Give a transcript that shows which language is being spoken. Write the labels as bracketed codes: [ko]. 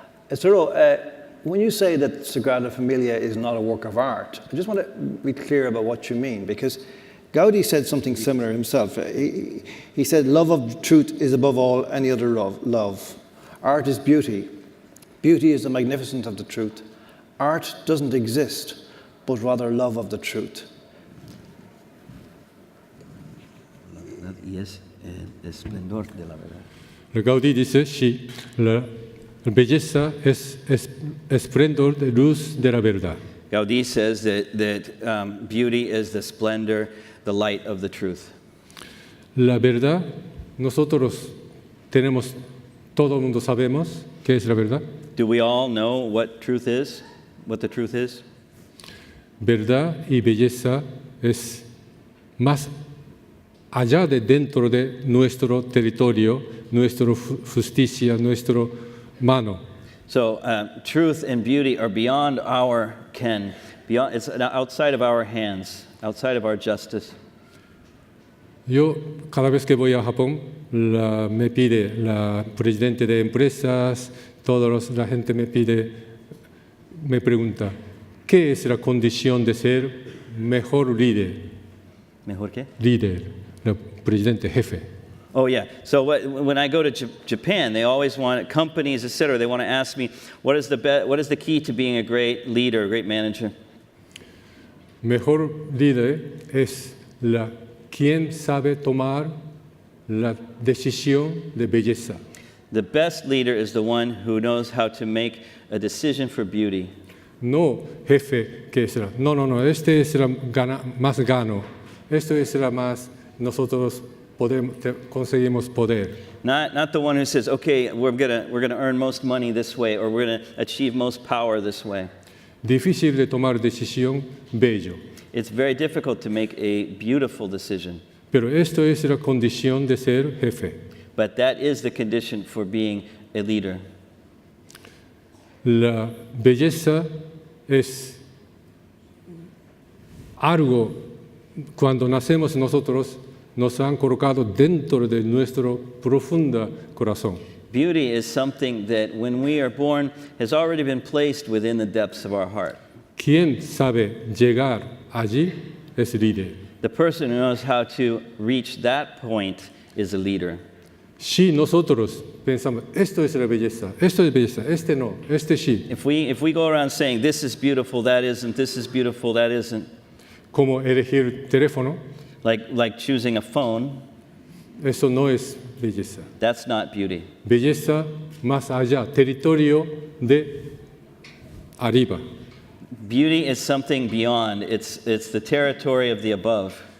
[en] Etsuro, when you say that Sagrada Familia is not a work of art, I just want to be clear about what you mean, because Gaudí said something similar himself. He said, love of truth is above all any other love. Art is beauty. Beauty is the magnificence of the truth. Art doesn't exist, but rather love of the truth. [es] Y es el esplendor de la verdad. Gaudí dice, sí, la belleza es esplendor de luz de la verdad. [en] Gaudí says that beauty is the splendor, the light of the truth. [es] La verdad, nosotros tenemos, todo el mundo sabemos qué es la verdad. [en] Do we all know what truth is? What the truth is? [es] Verdad y belleza es más allá de dentro de nuestro territorio, nuestra justicia, nuestra mano. [en] So truth and beauty are beyond our ken. It's outside of our hands, outside of our justice. [es] Yo, cada vez que voy a Japón, me pide la presidente de empresas, la gente me pregunta, ¿qué es la condición de ser mejor líder? ¿Mejor qué? Líder, el presidente jefe. [en] Oh, yeah. So when I go to Japan, they always want, companies, etc., they want to ask me, what is the key to being a great leader, a great manager? [es] Mejor líder es quien sabe tomar la decisión de belleza. [en] The best leader is the one who knows how to make a decision for beauty. [es] No jefe que es no, este es la más gano, esto es la más, nosotros conseguimos poder. [en] Not the one who says, okay, we're gonna earn most money this way, or we're gonna achieve most power this way. [es] Difícil de tomar decisión, bello. [en] It's very difficult to make a beautiful decision. [es] Pero esto es la condición de ser jefe. [en] But that is the condition for being a leader. [es] La belleza es algo, cuando nacemos nosotros, nos han colocado dentro de nuestro profundo corazón. [en] Beauty is something that when we are born has already been placed within the depths of our heart. [es] Quien sabe llegar allí es líder. [en] The person who knows how to reach that point is a leader. [es] Si nosotros pensamos, esto es la belleza, este no, este sí. [en] If we go around saying this is beautiful, that isn't, this is beautiful, that isn't, [es] Como elegir teléfono, [en] like choosing a phone, [es] eso no es belleza. [en] that's not beauty. [es] Belleza más allá, territorio de arriba. [en] Beauty is something beyond. It's the territory of the above.